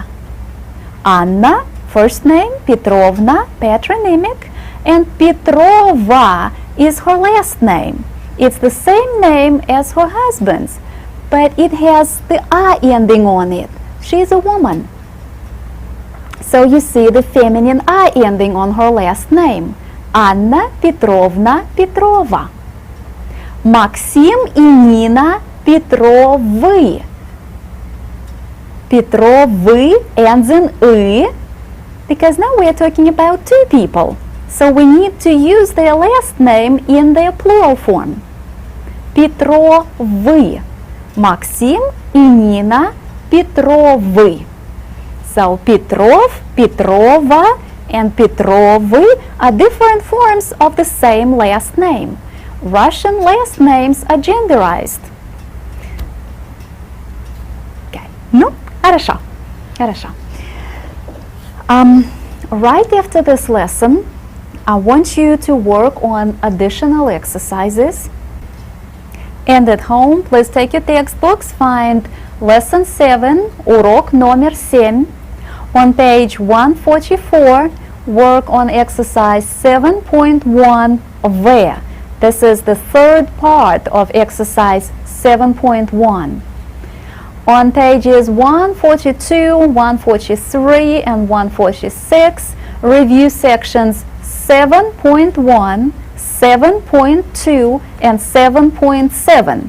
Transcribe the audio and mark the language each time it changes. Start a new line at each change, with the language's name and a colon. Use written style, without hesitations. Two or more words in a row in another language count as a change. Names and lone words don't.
English: Anna, first name, Petrovna, patronymic, and Petrova is her last name. It's the same name as her husband's, but it has the A ending on it. She's a woman. So you see the feminine A ending on her last name. Anna Petrovna Petrova.
Russian: Максим и Нина Петровы.
English: Петровы ends in «ы», because now we are talking about two people. So we need to use their last name in their plural form.
Russian: Петровы. Максим и Нина Петровы.
English: So Petrov, Petrova, and Petrovы are different forms of the same last name. Russian last names are genderized. Okay.
Russian: Ну, хорошо. Хорошо.
English: Right after this lesson, I want you to work on additional exercises. And at home, please take your textbooks, find Lesson 7,
Russian: урок номер 7.
English: On page 144, work on exercise 7.1 there. This is the third part of exercise 7.1. On pages 142, 143, and 146, review sections 7.1, 7.2, and 7.7.